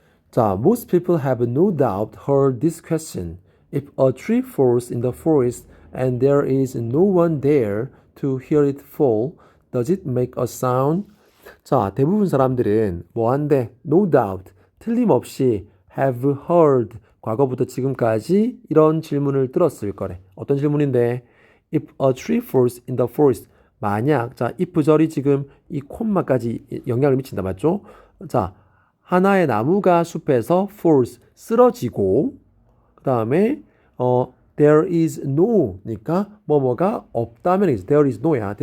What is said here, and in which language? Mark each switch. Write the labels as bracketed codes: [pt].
[en] 자, most people have no doubt heard this question. If a tree falls in the forest and there is no one there to hear it fall, does it make a sound? [ko] 자, 대부분 사람들은 뭐한데? [en] No doubt, [ko] 틀림없이 [en] have heard, [ko] 과거부터 지금까지 이런 질문을 들었을 거래. 어떤 질문인데? [en] If a tree falls in the forest. [ko] 만약, 자, if 절이 지금 이 콤마까지 영향을 미친다, 맞죠? 자, 하나의 나무가 숲에서 falls, 쓰러지고, 그 다음에 [en] there is no [ko] 니까 뭐뭐가 없다면 there is no야.